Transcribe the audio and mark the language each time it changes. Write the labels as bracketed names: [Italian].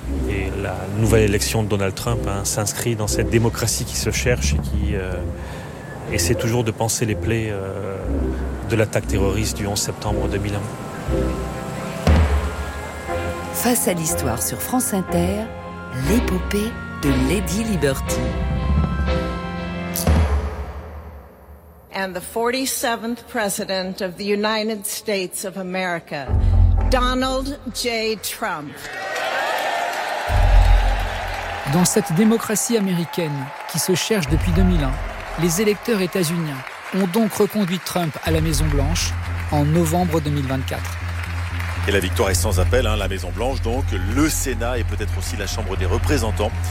[French] Et la nouvelle élection de Donald Trump s'inscrit dans cette démocratie qui se cherche et qui essaie toujours de panser les plaies de l'attaque terroriste du 11 septembre 2001. Face à l'histoire sur France Inter, l'épopée de Lady Liberty. [English] And the 47th President of the United States of America, Donald J. Trump. [French] Dans cette démocratie américaine qui se cherche depuis 2001, les électeurs états-uniens ont donc reconduit Trump à la Maison-Blanche en novembre 2024. Et la victoire est sans appel, la Maison-Blanche donc, le Sénat et peut-être aussi la Chambre des représentants.